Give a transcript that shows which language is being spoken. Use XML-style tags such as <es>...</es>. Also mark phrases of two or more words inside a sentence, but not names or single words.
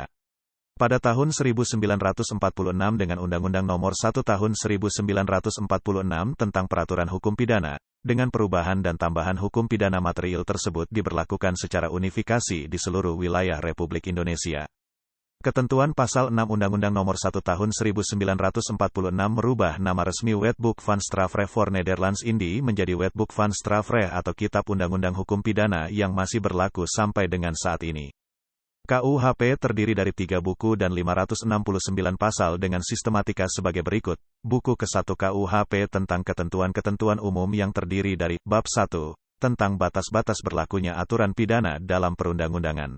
<id>Pada tahun 1946 dengan Undang-Undang Nomor 1 Tahun 1946 tentang Peraturan Hukum Pidana, dengan perubahan dan tambahan hukum pidana material tersebut diberlakukan secara unifikasi di seluruh wilayah Republik Indonesia. Ketentuan Pasal 6 Undang-Undang Nomor 1 Tahun 1946 merubah nama resmi Wetboek van Strafrecht voor Nederlands-Indië menjadi Wetboek van Strafrecht atau Kitab Undang-Undang Hukum Pidana yang masih berlaku sampai dengan saat ini. KUHP terdiri dari 3 buku dan 569 pasal dengan sistematika sebagai berikut. Buku ke-1 KUHP tentang ketentuan-ketentuan umum yang terdiri dari Bab 1, tentang batas-batas berlakunya aturan pidana dalam perundang-undangan.</id>